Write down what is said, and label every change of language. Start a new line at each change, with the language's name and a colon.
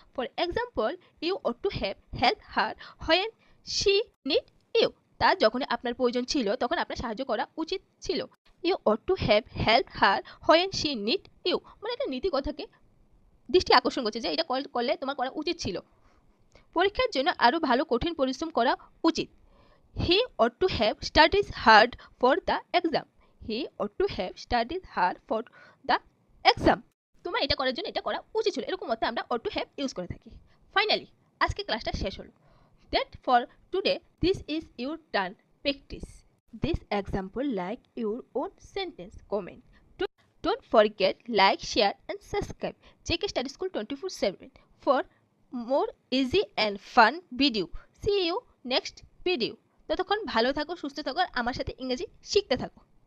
English: For example, you ought to have help her when she need you.
Bangla: তার যখন আপনার প্রয়োজন ছিল তখন আপনার সাহায্য করা উচিত ছিল।
English: you ought to have help her when she need you,
Bangla: মানে একটা নীতিকথাকে দৃষ্টি আকর্ষণ করছে যে এটা করলে তোমার করা উচিত ছিল। পরীক্ষার জন্য আরও ভালো কঠিন পরিশ্রম করা উচিত।
English: He ought to have studied hard for the exam. He ought to have studied hard for the exam.
Bangla: তোমার এটা করার জন্য এটা করা উচিত ছিল, এরকম অর্থে আমরা ought to have ইউজ করে থাকি। ফাইনালি আজকে ক্লাসটা শেষ হলো।
English: That for today this is your turn practice this example like your own sentence comment. Don't forget like, share and subscribe JK Study School 24/7 for more easy and fun video. See you next video.
Bangla: ততক্ষণ ভালো থাকো, সুস্থ থাকো আর আমার সাথে ইংরেজি শিখতে থাকো।